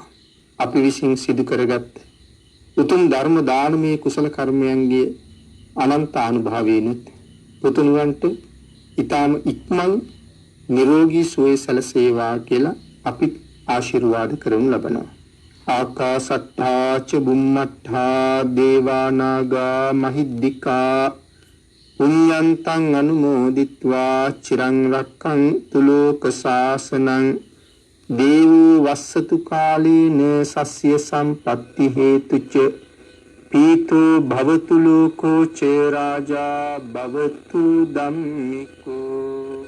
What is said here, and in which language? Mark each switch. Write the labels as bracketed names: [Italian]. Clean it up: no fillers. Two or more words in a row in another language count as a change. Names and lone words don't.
[Sinhala] අපි විසින් සිදු කරගත් උතුම් ධර්ම දානමය කුසල කර්මයන්ගේ අනන්ත අනුභවයෙන්ුත් පුතුණුවන්ට ඊටම ඉක්මන් නිරෝගී සුවය සැලසේවා කියලා අපි ආශිර්වාද කරනු ලබනවා. [Pali] ආකාසට්ඨා ච බුම්මට්ඨා දේවානාගා මහිද්దికා පුඤ්ඤන්තං අනුමෝදිත්වා චිරං රක්ඛන්තු ලෝක සාසනං දේවෝ වස්සතු කාලේන සස්ය සම්පත්ති හේතුච පීතෝ භවතු ලෝකෝ ච රාජා භවතු ධම්මිකෝ